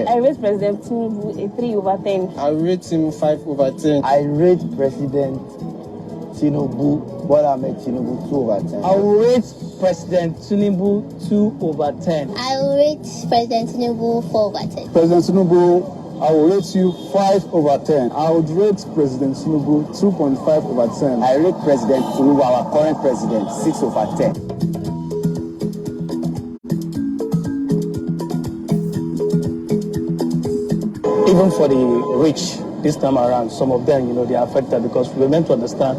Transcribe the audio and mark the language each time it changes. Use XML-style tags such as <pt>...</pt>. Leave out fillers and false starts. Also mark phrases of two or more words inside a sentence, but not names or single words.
<en>I rate President Tinubu a 3/10. I rate him 5/10. I rate President Tinubu, Bola Ahmed Tinubu 2/10. I will rate President Tinubu 2/10. I will rate President Tinubu 4/10. President Tinubu, I will rate you 5/10. I would rate President Tinubu 2.5/10. I rate President Tinubu, our current president, 6/10. Even for the rich this time around, some of them, they are affected because we're meant to understand.</en>